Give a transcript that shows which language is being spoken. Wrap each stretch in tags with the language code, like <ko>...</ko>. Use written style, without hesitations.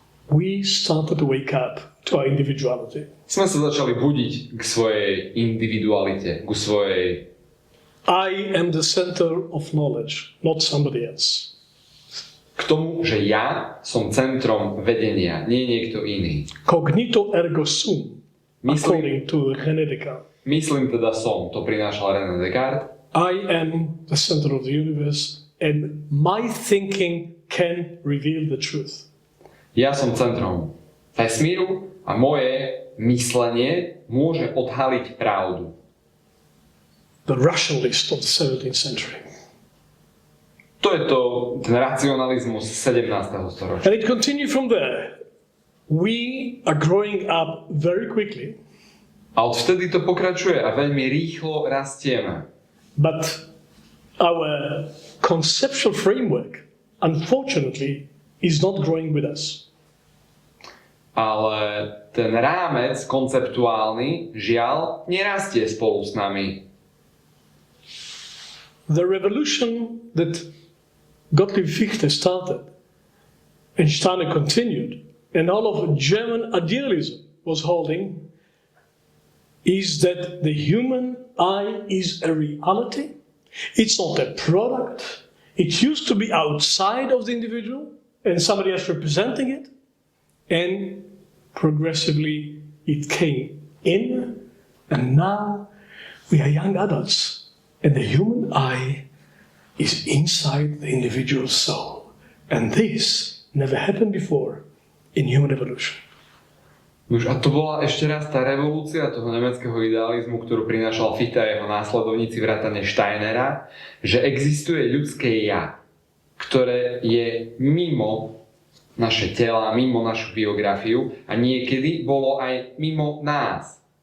<en>we started to wake up to our individuality.</en> <sk>Sme sa začali budiť k svojej individualite, k svojej...</sk> <en>I am the center of knowledge, not somebody else.</en> <sk>K tomu, že ja som centrom vedenia, nie niekto iný.</sk> <la>Cognito ergo sum,</la> <en>according to René Descartes.</en> <sk>Myslím teda som, to prinášal René Descartes.</sk> <en>I am the center of the universe and my thinking can reveal the truth.</en> <sk>Ja som centrom vesmíru a moje myslenie môže odhaliť pravdu.</sk> <en>The rationalist of the 17th century.</en> <sk>To je ten racionalizmus 17. storočia.</sk> <en>And it continued from there. We are growing up very quickly.</en> <sk>A odvtedy to pokračuje a veľmi rýchlo rastieme.</sk> <en>But our conceptual framework, unfortunately, is not growing with us.</en> <sk>Ale ten rámec konceptuálny, žiaľ, nerastie spolu s nami.</sk> <en>The revolution that Gottlieb Fichte started and Steiner continued, and all of German idealism was holding, is that the human eye is a reality. It's not a product. It used to be outside of the individual and somebody else representing it, and progressively it came in, and now we are young adults, and the human eye is inside the individual soul. And this never happened before in human evolution.</en> <sk>Nož a to bola ešte raz tá revolúcia toho nemeckého idealizmu, ktorú prinášal Fichte a jeho následovníci vrátane Steinera, že existuje ľudské ja, ktoré je mimo naše tela, mimo našu biografiu a niekedy bolo aj mimo nás.</sk>